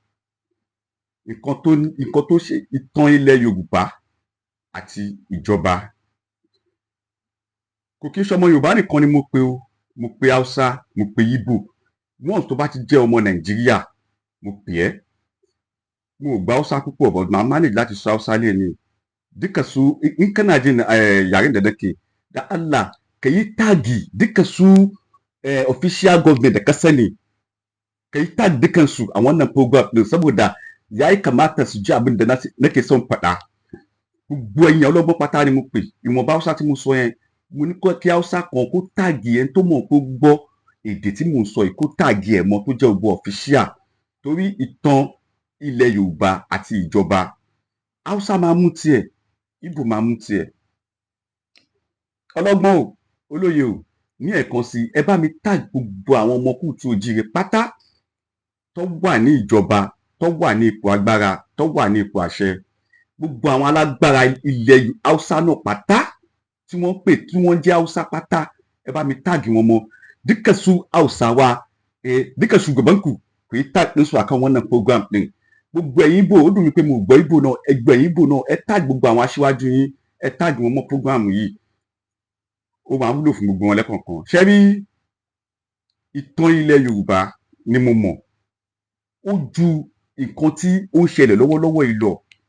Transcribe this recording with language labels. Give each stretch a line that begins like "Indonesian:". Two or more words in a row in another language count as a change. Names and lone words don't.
Yoruba: Nǹkan tó ṣe ìtàn ilẹ̀ Yorùbá àti ìjọba. Kò kí ń ṣọmọ Yorùbá nìkan ni mo pè o, mo pè Hausa, mo pè Igbo. Once tó bá ti jẹ́ ọmọ Nàìjíríà, mo pè ẹ́. Mo ò gba Hausa púpọ̀, but màá manage láti sọ Hausa léni.
Hausa: Duka su in kana jin yaren da nake, da Allah ka yi tagi duka su
English: official government
Hausa: da ka sani, ka yi tag dukansu a wannan program din saboda ya yi kamata su ji abin da nake son faɗa.
Yoruba: Gbogbo ẹ̀yin ọlọ́gbọ́n pátá ni mo pè. Ìwọ̀nba Hausa tí mo sọ yẹn, mo ní kí Hausa kan kó tààgì ẹni tó mọ̀ kó gbọ́ èdè tí mò ń sọ yìí, kó tààgì ẹ̀ mọ́ tó jẹ́ gbogbo official. Torí ìtàn ilẹ̀ Yorùbá àti ìjọba, Hausa máa mú tiẹ̀, Igbo máa mú tiẹ̀. Ọlọ́gbọ́n o, olóye o, ní ẹ̀kan sí ẹ bá mi tag gbogbo àwọn ọmọ Kóòtù Òjíire pátá tó wà ní ìjọba, tó wà ní ipò agbára, tó wà ní ipò àṣẹ. Gbogbo àwọn alágbára ilẹ̀ Hausa náà pátá tí wọ́n pè tí wọ́n jẹ́ Hausa pátá, ẹ bá mi tag wọn mọ́.
Hausa: Duka su Hausawa, duka shugabanku ku yi tag ɗinsu akan wannan program ɗin.
Yoruba: Gbogbo ẹ̀yin Igbo, ó dùn mí pé mo gbọ́ Igbo náà, ẹgbẹ́ ẹ̀yin Igbo náà, ẹ tag gbogbo àwọn aṣíwájú yín, ẹ tag wọn mọ́ program yìí. Ó máa wúlò fún gbogbo wọn lẹ́kọ̀ọ̀kan. Ṣé rí ìtàn ilẹ̀ Yorùbá ni mo mọ̀, ó ju nǹkan tí ó ń ṣẹlẹ̀ lọ́wọ́lọ́wọ́ yìí lọ.